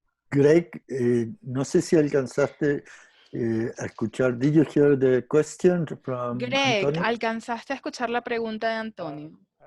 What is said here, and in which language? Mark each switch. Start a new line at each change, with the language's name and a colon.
Spanish: Greg, no sé si alcanzaste a escuchar.
English: Did you hear the question from
Spanish: Greg,
English: Antonio?
Spanish: ¿alcanzaste a escuchar la pregunta de Antonio?